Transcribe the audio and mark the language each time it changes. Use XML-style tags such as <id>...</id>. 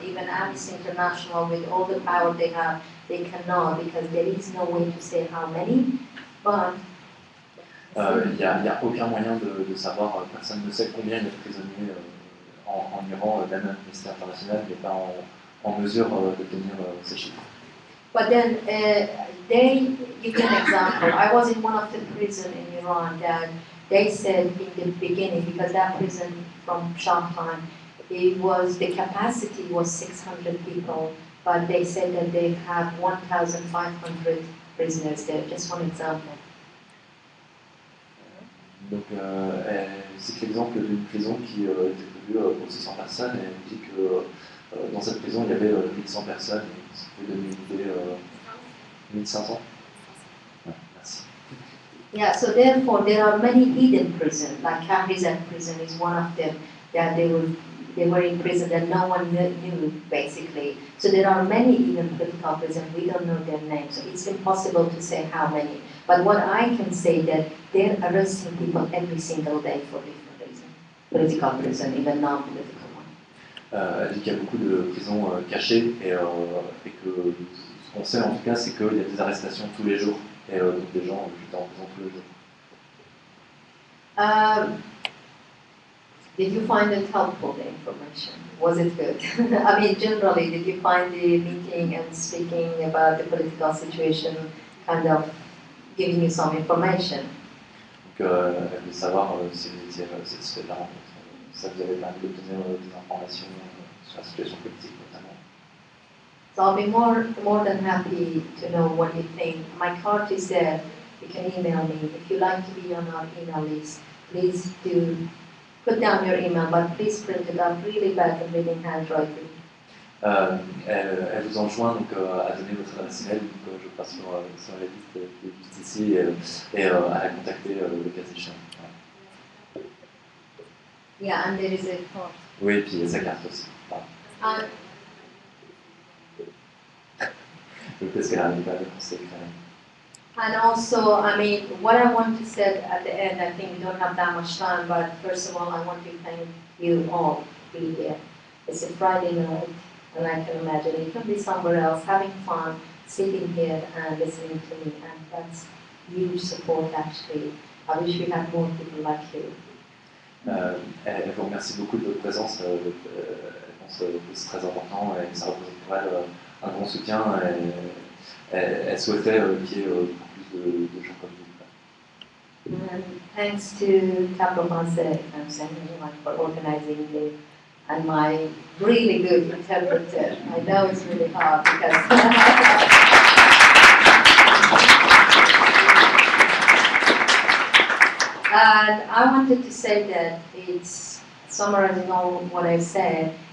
<en>Even Amnesty International, with all the power they have, they cannot because there is no way to say how many. But</en> <fr>Il n'y a aucun moyen de savoir, personne ne sait combien il y a de prisonniers en Iran, même l'Amnesty International n'est pas en mesure de tenir ces chiffres.</fr> <en>But then, they give an example. I was in one of the prisons in Iran that they said in the beginning, because that prison from Shah time, the capacity was 600 people, but they said that they have 1,500 prisoners there. Just one example.</en> <fr>Donc, elle cite l'exemple d'une prison qui était prévue pour 600 personnes et elle dit que dans cette prison il y avait 1100 personnes et ça peut donner une idée 1500. Ouais, merci.</fr> <en>Yeah, so therefore there are many hidden prisons, like Kahrizat prison is one of them, that they were in prison that no one knew basically. So there are many even political prisons, we don't know their names, so it's impossible to say how many. But what I can say that they're arresting people every single day for different reasons. Political prison, even non-political one.</en> <fr>Elle dit qu'il y a beaucoup de prisons cachées et que ce qu'on sait en tout cas c'est qu'il y a des arrestations tous les jours et donc des gens qui sont en prison tous les jours.</fr> <en>Did you find it helpful, the information? Was it good? I mean, generally, did you find the meeting and speaking about the political situation kind of giving you some information?</en> <fr>Donc, elle veut savoir si vous étiez satisfait de la rencontre. Ça vous avait permis d'obtenir des informations sur la situation politique notamment.</fr> <en>So I'll be more than happy to know what you think. My card is there. You can email me. If you like to be on our email list, please do put down your email, but please print it out really bad and reading handwriting.</en> <fr>Elle vous enjoint donc, à donner votre adresse email, donc je passe sur la liste qui est juste ici et à la contacter le cas échéant. Voilà.</fr> <en>Yeah, and there is a card.</en> <fr>Oui, et puis sa carte aussi. Voilà. Parce qu'elle n'arrive pas à le conseiller quand même.</fr> <en>And also, I mean, what I want to say at the end, I think we don't have that much time, but first of all, I want to thank you all for being here. It's a Friday night, and I can imagine you can be somewhere else, having fun, sitting here and listening to me, and that's huge support actually. I wish we had more people like you.</en> <fr>Elle vous remercie beaucoup de votre présence. Elle pense que c'est très important et ça représente pour elle un grand soutien. Elle souhaitait qu'il y ait beaucoup plus de gens comme vous.</fr> <en>And thanks to Capo Manse for organizing it, and my really good interpreter. I know it's really hard because and I wanted to say that it's summarizing all what I said.</en>